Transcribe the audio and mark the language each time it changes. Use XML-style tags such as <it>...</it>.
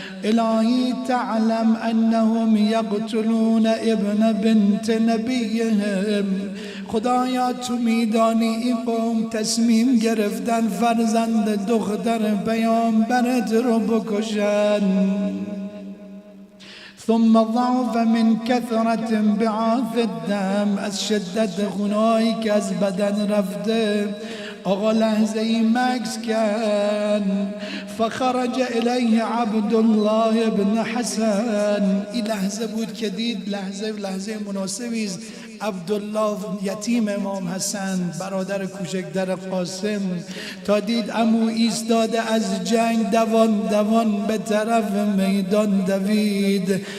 <ar>الهی تعلم انهم یقتلون ابن بنت نبیهم.</ar> <fa>خدایا تو میدانی این قوم تصمیم گرفتن فرزند دختر پیامبرت رو بکشن.</fa> <ar>ثم ضعف من كثرة انبعاث الدم.</ar> <fa>از شدت خونایی که از بدن رفته آقا لحظه ای مکس کن.</fa> <ar>فخرج الیه عبدالله ابن حسن.</ar> <fa>این لحظه بود که دید لحظه مناسبی است عبدالله یتیم امام حسن برادر کوچکتر قاسم تا دید عمو ایستاده از جنگ دوان دوان به طرف میدان دوید.</fa>